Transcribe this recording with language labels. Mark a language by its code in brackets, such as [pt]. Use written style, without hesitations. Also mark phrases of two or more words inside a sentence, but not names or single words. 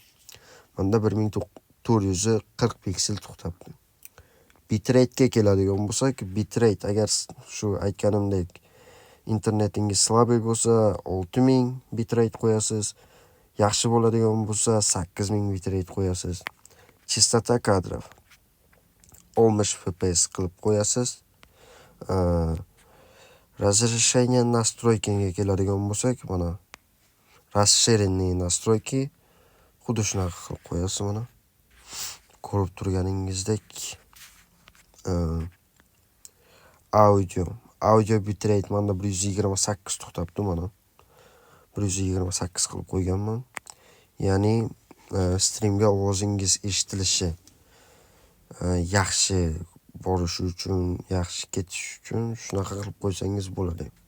[uz] Menda 1440 piksel to'xtabdi. Bitrate ga keladigan bo'lsak, bitrate agar shu aytganimdek internetingiz slabый bo'lsa, 6000 bitrate qo'yasiz. Yaxshi bo'ladigan bo'lsa, 8000 bitrate qo'yasiz. [ru] Частота кадров [uz] 60 fps qilib qo'yasiz. [ru] Разрешение настройкиga [uz] keladigan bo'lsak, mana [ru] расширенные настройки [uz] xuddi shunaqa qilib qo'yasiz mana. Ko'rib turganingizdek audio bitrate menda 128 to'xtabdi mana. 128 qilib qo'yganman. Ya'ni streamga ovozingiz eshitilishi yaxshi borishi uchun, yaxshi ketish uchun shunaqa qilib qo'ysangiz bo'ladi.